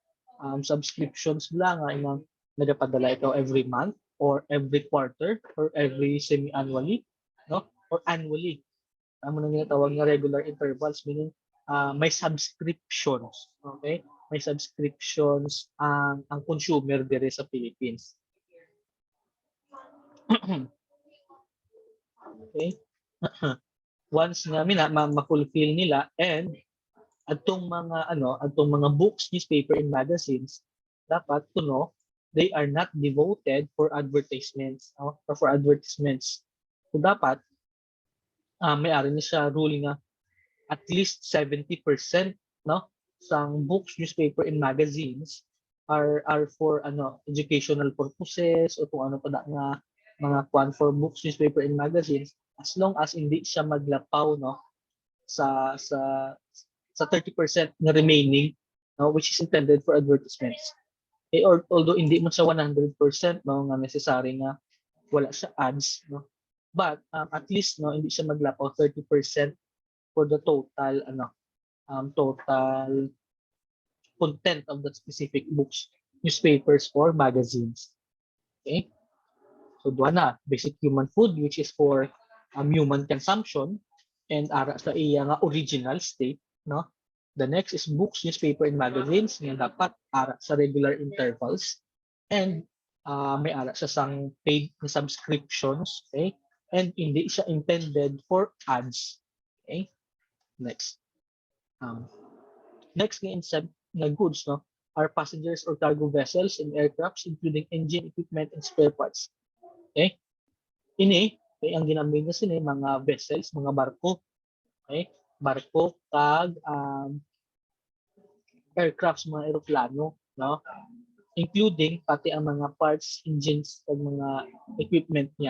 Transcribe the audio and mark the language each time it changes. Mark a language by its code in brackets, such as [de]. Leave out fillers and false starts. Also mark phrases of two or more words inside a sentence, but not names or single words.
[hil] Subscriptions lang nga inang nagapadala ikaw [en] every month or every quarter or every semi-annually, [hil] no? [en] Or annually. [hil] Amo nang ginatawag nga [en] regular intervals, [hil] meaning may subscriptions. Okay? May subscriptions ang consumer dire sa Philippines. Okay? [en] Once [hil] nga ma-fulfill nila [en] and [hil] adtong mga [en] books, newspaper, and magazines, dapat to know they are not devoted for advertisements, no? Or for advertisements. So [hil] dapat may ari ni siya [en] rule nga at least 70%, no, sang books, newspaper, and magazines are for educational purposes [hil] o kung ano pa nga mga kwan [en] for books, newspaper, and magazines, as long as [hil] hindi siya maglapaw, [en] no, sa 30% na remaining, no, which is intended for advertisements. Although [hil] hindi mo siya [en] 100%, no, [hil] nga necessary nga wala siya [en] ads, no, but at least, no, [hil] hindi siya maglapaw [en] 30% for the total total content of the specific books, newspapers, or magazines. Okay? [hil] So duha na, [en] basic human food which is for human consumption and [hil] ara sa iya nga [en] original state, no? The next is books, newspaper, and magazines [hil] nga dapat ara sa [en] regular intervals and [hil] may ara sa sang [en] paid na subscriptions, okay? And [hil] hindi siya [en] intended for ads. Okay? Next. Um, next nga goods, no, are passengers or cargo vessels and aircrafts including engine, equipment, and spare parts. Okay? [hil] Ini, okay, ang ginamit na sini mga vessels, mga barko. Okay? Barko, kag, aircrafts, mga eroplano, no? Including pati ang mga parts, engines, at mga equipment niya.